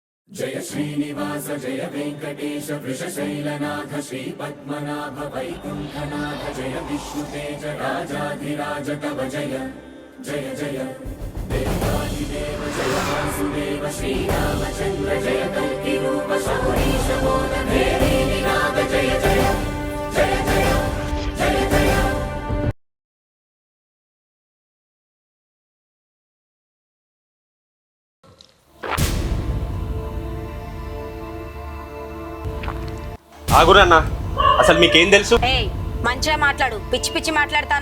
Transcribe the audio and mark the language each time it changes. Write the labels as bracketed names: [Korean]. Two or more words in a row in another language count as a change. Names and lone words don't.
[Sanskrit] जय श्रीनिवास जय वेंकटेश वृषशैलनाथ श्रीपद्मनाभ वैकुंठनाथ जय विष्णुतेज राजाधिराज तव जय जय जय देवादिदेव जय वासुदेव श्रीरामचंद्र जय कल्किरूप शौरीश बोध देवी निनाद जय जय जय जय जय जय। [Telugu] ఆగురన్నా, అసలు మీకేం తెలుసు? ఏయ్ మంచిగా మాట్లాడు, పిచ్చి పిచ్చి మాట్లాడతానో.